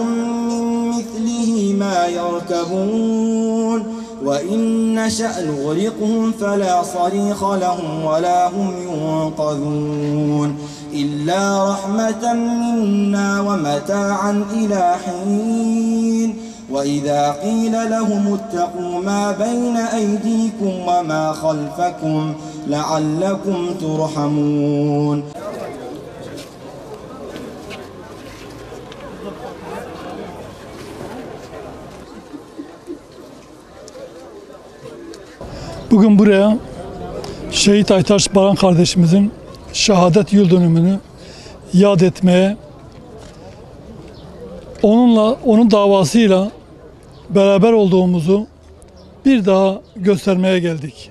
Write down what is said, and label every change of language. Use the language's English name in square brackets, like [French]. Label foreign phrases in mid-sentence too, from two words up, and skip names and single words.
[Arabic] من مثله ما يركبون وإن نشأ نغرقهم فلا صريخ لهم ولا هم ينقذون إلا رحمة منا ومتاعا إلى حين وإذا قيل لهم اتقوا ما بين أيديكم وما خلفكم لعلكم ترحمون. [Turkish] Bugün buraya Şehit Aytaç Baran kardeşimizin şehadet yıl dönümünü yad etmeye, onun davasıyla beraber olduğumuzu bir daha göstermeye geldik.